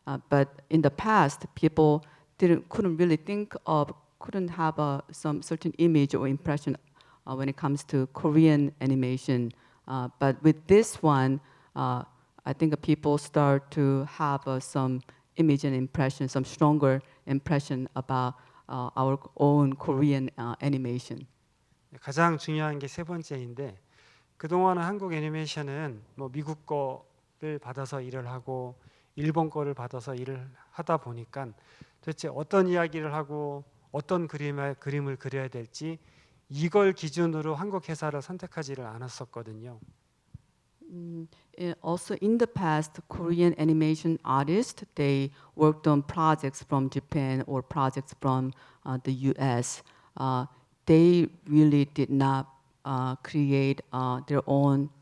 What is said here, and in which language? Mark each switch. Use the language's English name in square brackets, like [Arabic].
[English] But in the past, people couldn't really think of, couldn't have some certain image or impression when it comes to Korean animation. But with this one, I think people start to have some image and impression, some stronger impression about our own Korean animation. [Korean] 가장 중요한 게 세 번째인데 그동안은 한국 애니메이션은 뭐 미국 거를 받아서 일을 하고 일본 거를 받아서 일을 하다 보니까 도대체 어떤 이야기를 하고 어떤 그림을 그려야 될지 이걸 기준으로 한국 회사를 선택하지를 않았었거든요. [English] Also, in the past, Korean animation artists, they worked on projects from Japan or projects from the U.S. They really did not create their own.